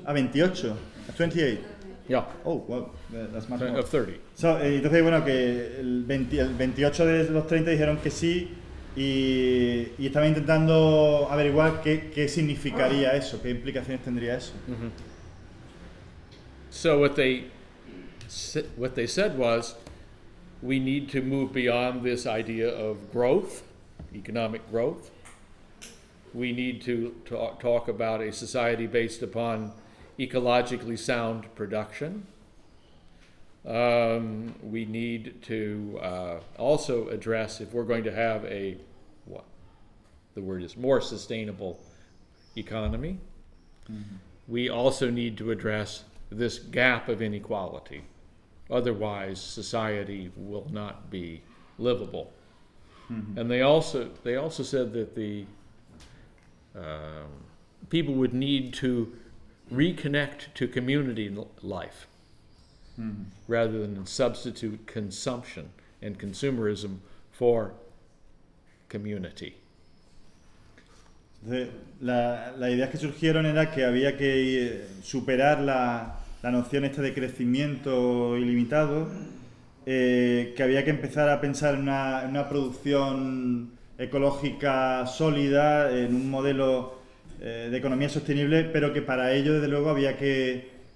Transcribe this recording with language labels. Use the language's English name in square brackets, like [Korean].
[English] Ah, 28. 28. Yeah. Oh, wow. Well, that's much more. Of 30. [Spanish] So, entonces, bueno, que el 28 de los 30 dijeron que sí. Y estaba intentando averiguar qué significaría eso, qué implicaciones tendría eso. Mm-hmm. [English] So what they said was, we need to move beyond this idea of growth, economic growth. We need to talk about a society based upon ecologically sound production. We need to also address, if we're going to have a, what the word is, more sustainable economy, mm-hmm. we also need to address this gap of inequality. Otherwise, society will not be livable. Mm-hmm. And they also said that the people would need to reconnect to community life mm-hmm. rather than substitute consumption and consumerism for community. [Spanish] La idea que surgieron era que había que superar la noción esta de crecimiento ilimitado, que había que empezar a pensar en una producción ecológica sólida, en un modelo de economía sostenible, pero que para ello, desde luego, había que